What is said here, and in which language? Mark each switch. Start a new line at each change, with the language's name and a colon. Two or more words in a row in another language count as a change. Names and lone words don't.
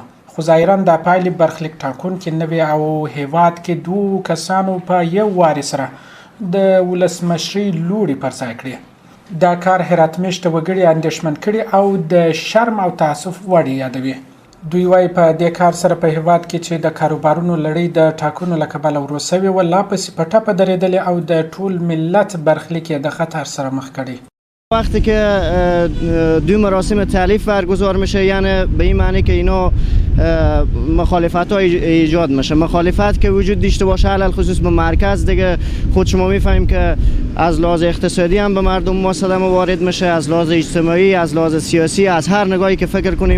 Pashto: خو ظاهراً د پایلې برخلیک ټاکونکي نوي او هیواد کې 2 کسانو په یو واري سره د ولسمشري لوړې پر ځای کړې. دا کار هرات میشته وګړي اندېښمن کړي او د شرم او تعصب وړ یادوي. دوی وايي په دې کار سره په هیواد کې چې د کاروبارونو لړۍ د ټاکنو له کبله ورو سوې وه لا پسې په ټپه درېدلې او د ټول ملت برخلیک یې د خطر سره مخ کړی.
Persian: وقتی که 2 مراسم تألیف برگزار میشه یعنی به این معنی که اینا مخالفت ها ایجاد میشه. مخالفت که وجود داشته باشه علل خصوص به مرکز دیگه خود شما میفهمیم که از لحاظ اقتصادی هم به مردم ما صدمه وارد میشه، از لحاظ اجتماعی، از لحاظ سیاسی، از هر نگاهی که فکر کنیم.